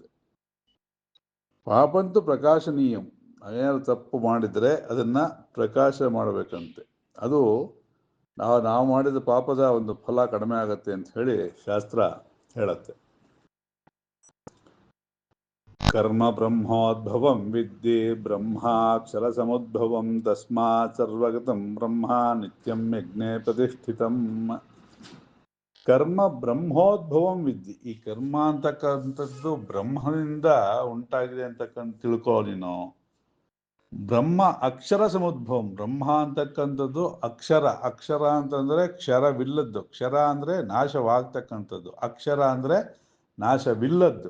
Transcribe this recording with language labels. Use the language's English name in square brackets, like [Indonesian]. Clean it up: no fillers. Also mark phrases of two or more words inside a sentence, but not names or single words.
[Sanskrit] ಪಾಪಂತೂ ಪ್ರಕಾಶನೀಯಂ, [Kannada] ಏನಾದ್ರು ತಪ್ಪು ಮಾಡಿದರೆ ಅದನ್ನು ಪ್ರಕಾಶ ಮಾಡಬೇಕಂತೆ. ಅದು ನಾವು ಮಾಡಿದ ಪಾಪದ ಒಂದು ಫಲ ಕಡಿಮೆ ಆಗತ್ತೆ ಅಂತ ಹೇಳಿ ಶಾಸ್ತ್ರ ಹೇಳತ್ತೆ. [Sanskrit] ಕರ್ಮ ಬ್ರಹ್ಮೋದ್ಭವಂ ವಿದ್ಯೆ ಬ್ರಹ್ಮಾಕ್ಷರ ಸಮುದ್ಭವಂ ತಸ್ಮಾತ್ ಸರ್ವಗತಂ ಬ್ರಹ್ಮ ನಿತ್ಯಂ ಯಜ್ಞೆ ಪ್ರತಿಷ್ಠಿತಂ. ಕರ್ಮ ಬ್ರಹ್ಮೋದ್ಭವಂ ವಿದ್ಯೆ, [Kannada] ಈ ಕರ್ಮ ಅಂತಕ್ಕಂಥದ್ದು ಬ್ರಹ್ಮನಿಂದ ಉಂಟಾಗಿದೆ ಅಂತಕ್ಕಂಥ ತಿಳ್ಕೋ ನೀನು. [Sanskrit] ಬ್ರಹ್ಮ ಅಕ್ಷರ ಸಮುದ್ಭವಂ, [Kannada] ಬ್ರಹ್ಮ ಅಂತಕ್ಕಂಥದ್ದು ಅಕ್ಷರ. ಅಕ್ಷರ ಅಂತಂದ್ರೆ ಕ್ಷರವಿಲ್ಲದ್ದು, ಕ್ಷರ ಅಂದ್ರೆ ನಾಶವಾಗ್ತಕ್ಕಂಥದ್ದು, ಅಕ್ಷರ ಅಂದ್ರೆ ನಾಶವಿಲ್ಲದ್ದು.